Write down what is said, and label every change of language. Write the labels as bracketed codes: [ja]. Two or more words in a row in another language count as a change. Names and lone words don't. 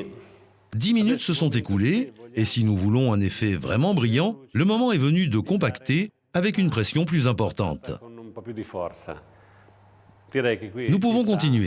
[fr] 10 minutes se sont écoulées, et si nous voulons un effet vraiment brillant, le moment est venu de compacter avec une pression plus importante. [it] Con un po' più di forza. Direi che qui [fr] Nous pouvons [it] ci sta, [fr] continuer.